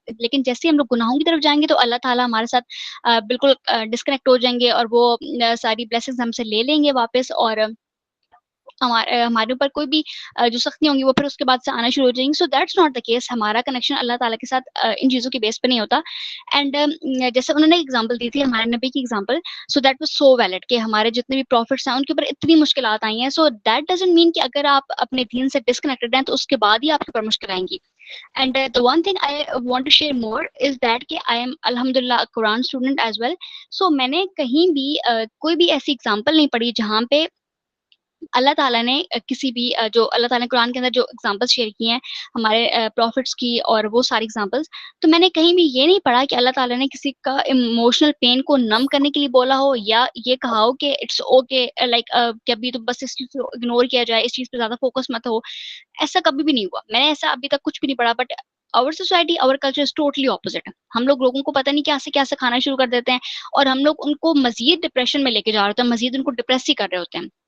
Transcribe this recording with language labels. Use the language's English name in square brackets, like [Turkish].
[Urdu] لیکن جیسے ہم لوگ گناہوں کی طرف جائیں گے تو اللہ تعالیٰ ہمارے ساتھ بالکل ڈسکنیکٹ ہو جائیں گے اور وہ ساری بلیسنگز ہم سے لے لیں گے واپس, اور ہمارے اوپر کوئی بھی جو سختی ہوں گی وہ پھر اس کے بعد سے آنا شروع ہو جائیں گی. [English] So that's not the case. [Urdu] ہمارا کنیکشن اللہ تعالیٰ کے ساتھ ان چیزوں کی بیس پہ نہیں ہوتا. اینڈ جیسے انہوں نے ایگزامپل دی تھی ہمارے نبی کی example, so that was so valid کہ ہمارے جتنے بھی پروفٹس ہیں ان کے اوپر اتنی مشکلات آئی ہیں. سو دیٹ ڈزنٹ مین کہ اگر آپ اپنے دین سے ڈسکنیکٹڈ ہیں تو اس کے بعد ہی آپ کے اوپر مشکل آئیں گی. [English] And the one thing I want to share more is that کہ I am alhamdulillah a Quran student as well. [Urdu] So میں نے کہیں بھی کوئی بھی ایسی اگزامپل نہیں پڑھی جہاں پہ اللہ تعالیٰ نے کسی بھی جو اللہ تعالیٰ نے قرآن کے اندر جو اگزامپلس شیئر کی ہیں ہمارے پروفٹس کی اور وہ ساری اگزامپلس, تو میں نے کہیں بھی یہ نہیں پڑھا کہ اللہ تعالیٰ نے کسی کا ایموشنل پین کو نم کرنے کے لیے بولا ہو یا یہ کہا ہو کہ اٹس اوکے لائک کہ ابھی تو بس اس چیز کو اگنور کیا جائے, اس چیز پہ زیادہ فوکس مت ہو. ایسا کبھی بھی نہیں ہوا, میں نے ایسا ابھی تک کچھ بھی نہیں پڑھا. [English] But our society, our culture is totally opposite. [Urdu] ہم لوگوں کو پتہ نہیں کیا سے کیا سکھانا شروع کر دیتے ہیں اور ہم لوگ ان کو مزید ڈپریشن میں لے کے جا رہے ہوتے ہیں, مزید ان کو ڈپریس ہی کر رہے ہوتے ہیں.